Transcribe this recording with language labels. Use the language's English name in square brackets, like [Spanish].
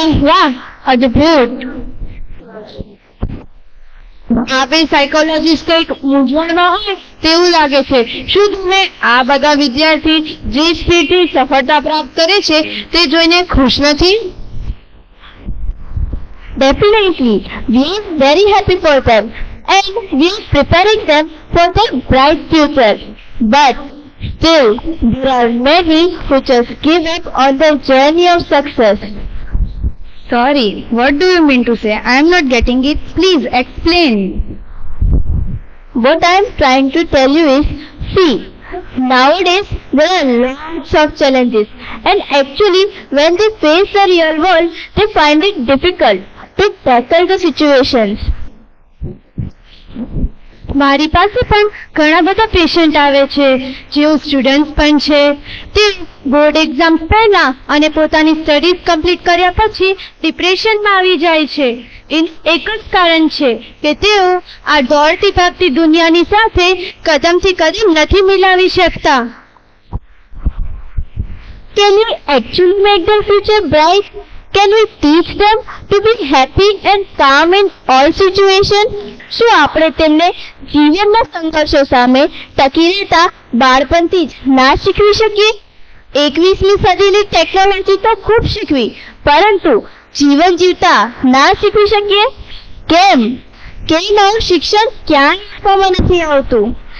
[Gujarati] વાહ, અદ્ભુત! આપણે સાયકોલોજીસ્ટ કંઈક મૂંઝવણમાં હોય તેવું લાગે છે. શું તમે આ બધા વિદ્યાર્થી જે સ્પીડથી સફળતા પ્રાપ્ત કરે છે તે જોઈને ખુશ નથી? [English] Definitely, we are very happy for them and we are preparing them for their bright future. But still, there are many who just give up on their journey of success. Sorry, what do you mean to say? I am not getting it. Please explain. What I am trying to tell you is, see, nowadays there are lots of challenges and actually when they face the real world, they find it difficult to tackle the situations. [Gujarati] મારી પાસે પણ ઘણા બધા patient આવે છે જેઓ student પણ છે. તે બોર્ડ એક્ઝામ પહેલા અને પોતાની સ્ટડીઝ કમ્પ્લીટ કર્યા પછી ડિપ્રેશનમાં આવી જાય છે. એક જ કારણ છે કે તેઓ આ દોડતી ભાગતી દુનિયાની સાથે કદમથી કદમ નથી મિલાવી શકતા. [English] Can you actually make their future bright? Can we teach them to be happy and calm in all situations? [Gujarati] શું આપણે તેમને જીવનના સંઘર્ષો સામે ટકી રહેતા બાળપણથી જ ના શીખવી શકીએ? 21મી સદીની ટેકનોલોજી તો ખૂબ શીખવી, પરંતુ જીવન જીવતા ના શીખવી શકીએ? કેમ? કે નવું શિક્ષણ ક્યાં આપવામાં નથી આવતું?